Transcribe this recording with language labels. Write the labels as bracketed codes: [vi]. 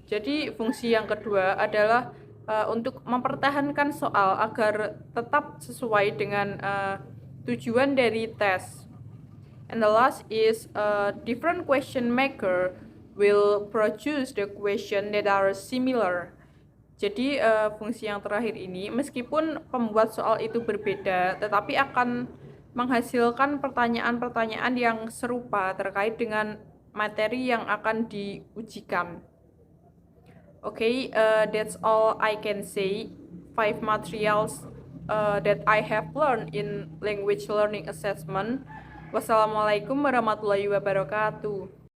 [id] Jadi fungsi yang kedua adalah untuk mempertahankan soal agar tetap sesuai dengan tujuan dari tes. [en] And the last is different question maker will produce the question that are similar. [id] Jadi fungsi yang terakhir ini meskipun pembuat soal itu berbeda, tetapi akan menghasilkan pertanyaan-pertanyaan yang serupa terkait dengan materi yang akan diujikan. [en] Okay, that's all I can say. 5 materials that I have learned in language learning assessment. [ar] Wassalamualaikum warahmatullahi wabarakatuh.